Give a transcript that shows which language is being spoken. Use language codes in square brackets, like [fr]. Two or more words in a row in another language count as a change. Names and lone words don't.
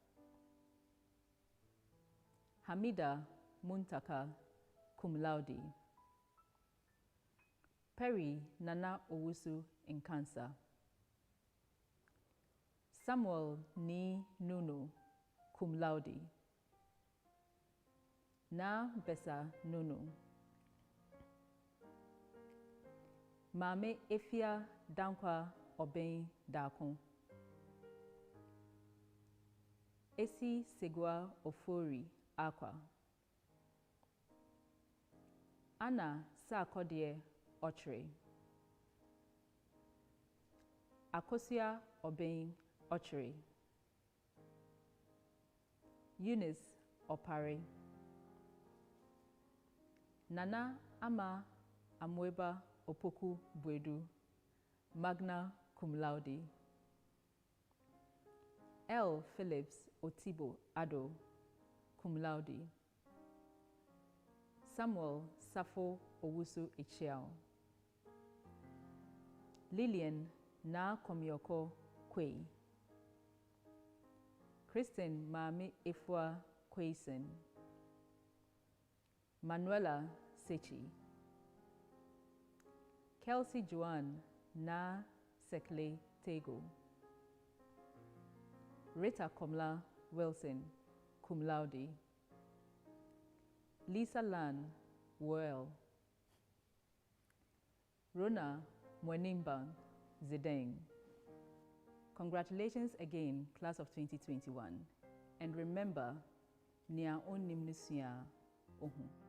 [en] Hamida Muntaka [la] cum laude, [en] Perry Nana Owusu Nkansa, Samuel Ni Nuno [la] cum laude, [en] Na Besa Nuno, Mame Efia Dankwa Oben Dakon, Esi Segua Ofori Aqua, Anna Sarkodie Ochre, Akosia Oben Ochre, Eunice Opare, Nana Ama Amweba Opoku Bwedu, [la] magna cum laude, [en] L. Phillips Otibo Ado, [la] cum laude, [en] Samuel Safo Owusu Ichiao, Lillian Na Komioko Kwei, Kristen Mami Ifwa Kwesen, Manuela Sechi, Kelsey Joanne Na Sekle Tego, Rita Komla Wilson, [la] cum laude, [en] Lisa Lan Well, Rona Mwenimba Zidane. Congratulations again, class of 2021. And remember, [ak] Nia Onimnisia Ohu.